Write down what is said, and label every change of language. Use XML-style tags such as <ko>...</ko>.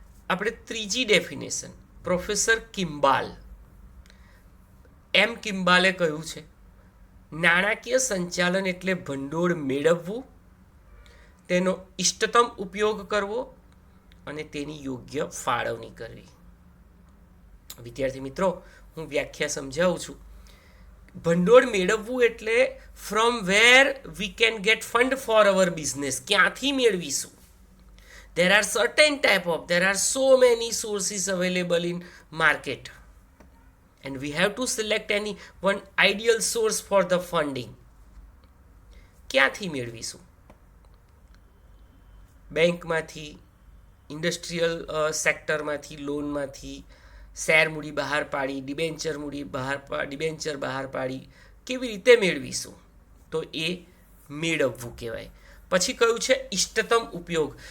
<gu>આપણે ત્રીજી definition professor કિમ્બાલ કિમ્બાલે કહ્યું છે, નાણાકીય સંચાલન એટલે ભંડોળ મેળવવું, તેનો ઇષ્ટતમ ઉપયોગ કરવો અને તેની યોગ્ય ફાળવણી કરવી. વિદ્યાર્થી મિત્રો, હું વ્યાખ્યા સમજાવું છું. ભંડોળ મેળવવું એટલે</gu> <en>from where we can get fund for our business,</en> <gu>ક્યાંથી મેળવીશું.</gu> <en>there are certain type of there are so many sources available in market and we have to select any one ideal source for the funding.</en> <gu>ક્યાંથી મેળવીશું? બેંકમાંથી, industrial સેક્ટરમાંથી, લોનમાંથી, share મૂડી બહાર પાડી, debenture બહાર પાડી, કેવી રીતે મેળવીશું? તો એ મેળવવું કહેવાય. પછી કયું છે ઇષ્ટતમ ઉપયોગ.</gu>